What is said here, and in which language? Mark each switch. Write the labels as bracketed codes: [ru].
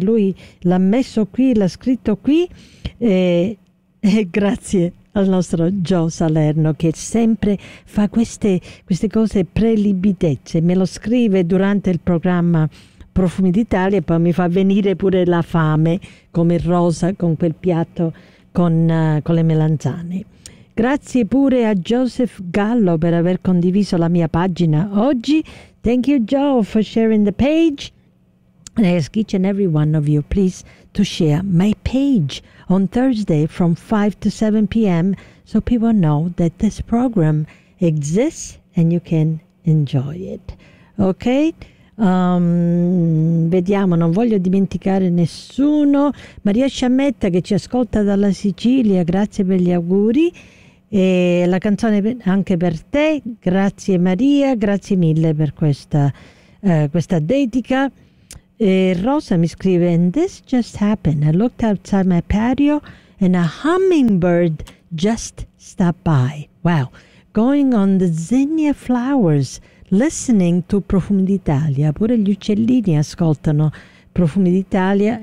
[it] Lui l'ha messo qui, l'ha scritto qui, e grazie al nostro Joe Salerno che sempre fa queste cose prelibitezze, me lo scrive durante il programma Profumi d'Italia e poi mi fa venire pure la fame, come Rosa con quel piatto con le melanzane. Grazie pure a Joseph Gallo per aver condiviso la mia pagina oggi. [en] Thank you, Joe, for sharing the page. And I ask each and every one of you, please, to share my page on Thursday from 5 to 7 p.m. so people know that this program exists and you can enjoy it. [it] Ok? Vediamo, non voglio dimenticare nessuno. Maria Sciammetta, che ci ascolta dalla Sicilia, grazie per gli auguri. E la canzone anche per te, grazie Maria, grazie mille per questa dedica. E Rosa mi scrive: [en] "And this just happened. I looked outside my patio and a hummingbird just stopped by. Wow, going on the zinnia flowers, listening to Profumi d'Italia." [it] Pure gli uccellini ascoltano Profumi d'Italia.